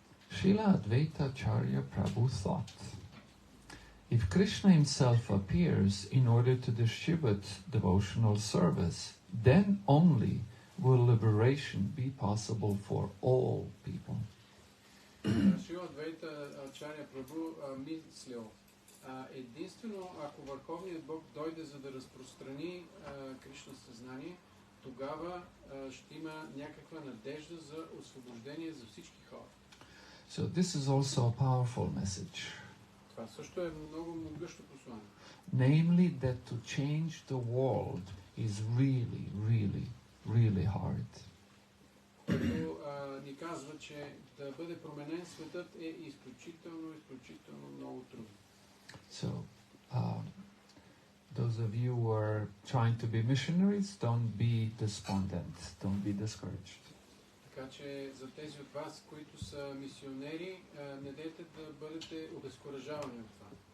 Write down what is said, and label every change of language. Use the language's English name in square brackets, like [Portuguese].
[English] Srila Advaita Ачарya Prabhu thought, if Krishna himself appears in order to distribute devotional service, then only will liberation be possible for all people. [Bulgarian] Шрила Адвайта Ачаря Прабу мислил, единствено ако Върховният Бог дойде за да разпространи Кришна съзнание, тогава ще има някаква надежда за освобождение за всички хора. [English] So this is also a powerful message. [Bulgarian] Това също е много могъщо послание. [English] Namely that to change the world is really, really, really hard. [Bulgarian] Който ни казва, че да бъде променен светът е изключително много трудно. [English] So, those of you who are trying to be missionaries, don't be despondent, don't be discouraged. [Bulgarian] Така че за тези от вас, които са мисионери, не дейте да бъдете обезкуражавани от това.